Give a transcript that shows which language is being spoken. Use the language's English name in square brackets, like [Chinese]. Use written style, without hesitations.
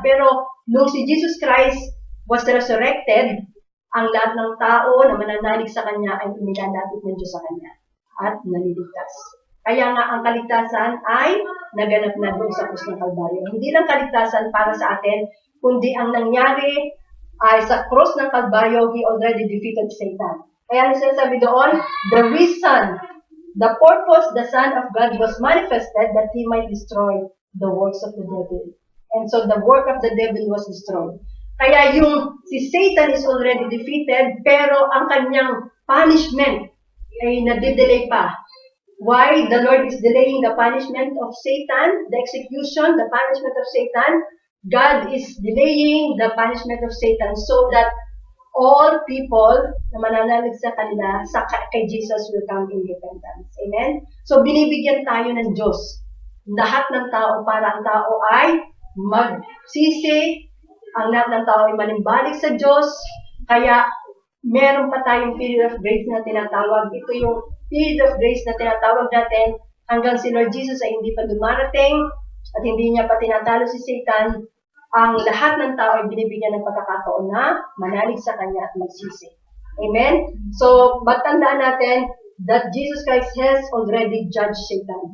[Filipino] Pero nung si Jesus Christ [English] was resurrected, [Filipino] ang lahat ng tao na mananalig sa kanya ay inilalapit ng Diyos sa kanya at naliligtas. Kaya nga ang kaligtasan ay naganap na doon sa krus ng Kalbaryo. Hindi lang kaligtasan para sa atin, kundi ang nangyari ay sa krus ng Kalbaryo, [English] he already defeated Satan. [Filipino] Kaya ang sinasabi doon, [English] the reason, the purpose, the Son of God was manifested that he might destroy the works of the devil. And so the work of the devil was destroyed. Kaya si Satan is already defeated, [Filipino] pero ang kanyang punishment ay nadidelay pa. [English] Why? The Lord is delaying the punishment of Satan, the execution, the punishment of Satan. God is delaying the punishment of Satan so that all people [Filipino] na mananalig sa kanila, kay [English] Jesus will come in repentance. Amen? [Filipino] So, binibigyan tayo ng Diyos. Lahat ng tao para ang tao ay magsisi, ang lahat ng tao ay manimbalik sa Diyos. Kaya, meron pa tayong [English] period of grace [Filipino] na tinatawag. Ito yung period of grace na tinatawag natin hanggang si Lord Jesus ay hindi pa dumarating at hindi niya pa tinatalo si Satan. Ang lahat ng tao ay binibigyan ng pagkakataon na manalig sa Kanya at magsisi. Amen? [English] So, [Filipino] tandaan natin [English] that Jesus Christ has already judged Satan.